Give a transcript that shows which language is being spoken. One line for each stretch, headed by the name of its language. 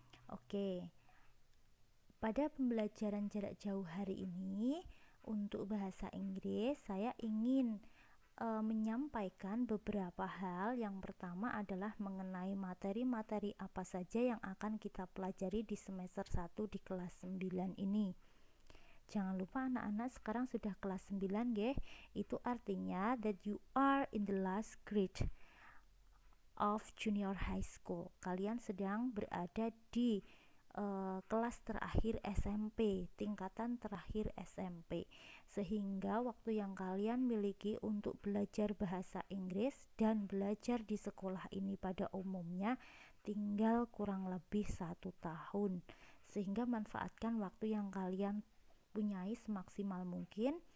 Indonesian: Oke, pada pembelajaran jarak jauh hari ini untuk bahasa Inggris saya ingin menyampaikan beberapa hal. Yang pertama adalah mengenai materi-materi apa saja yang akan kita pelajari di semester 1 di kelas 9 ini. Jangan lupa anak-anak sekarang sudah kelas 9 nggih. Itu artinya
English: that you are in the last grade of junior high school.
Indonesian: Kalian sedang berada di kelas terakhir SMP, tingkatan terakhir SMP, sehingga waktu yang kalian miliki untuk belajar bahasa Inggris dan belajar di sekolah ini pada umumnya tinggal kurang lebih 1 tahun, sehingga manfaatkan waktu yang kalian punyai semaksimal mungkin,